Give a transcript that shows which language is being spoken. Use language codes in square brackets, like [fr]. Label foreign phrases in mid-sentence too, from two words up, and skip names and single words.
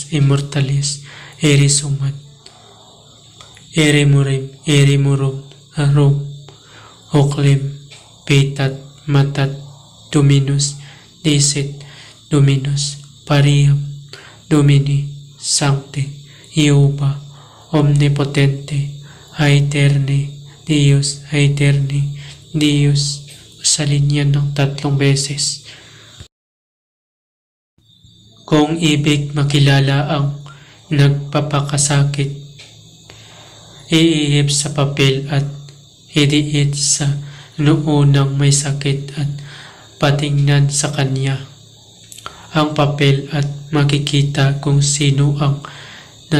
[la] immortalis, ere sumat, ere murum, arum, oclem, petat, matat, Dominus, dicet, Dominus, pariam, Domini, sancte, Jehovah, omnipotente, aeterni, Deus aeterni, Deus, [tl] usalin yan ng 3 beses. Kung ibig makilala ang nagpapakasakit, iihip sa papel at idiit sa noonang may sakit at patingnan sa kanya ang papel at makikita kung sino ang natuto.